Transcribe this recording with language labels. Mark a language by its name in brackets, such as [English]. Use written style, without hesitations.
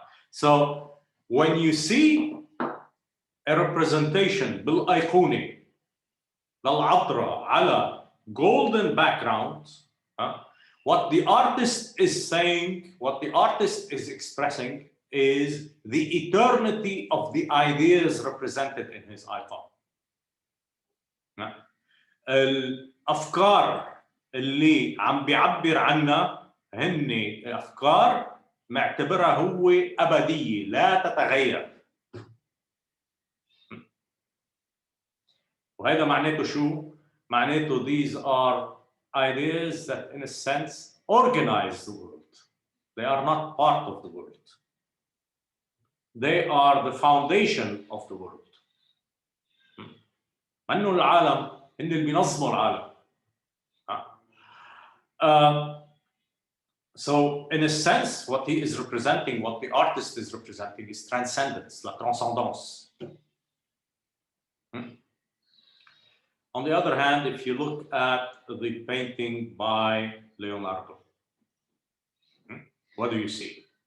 [English] So when you see a representation [Arabic] بالأيقونة للعذراء على [English] golden background, what the artist is saying, what the artist is expressing is the eternity of the ideas represented in his icon. [Arabic] الأفكار اللي عم بيعبر عنها هن أفكار معتبرها هو أبدية لا تتغير. وهذا معناته شو؟ معناته [English] these are ideas that in a sense organize the world. They are not part of the world. They are the foundation of the world. [Arabic] منه العالم هن اللي بينظموا العالم. [English] So in a sense, what he is representing, what the artist is representing is transcendence, la transcendance. On the other hand, if you look at the painting by Leonardo, what do you see?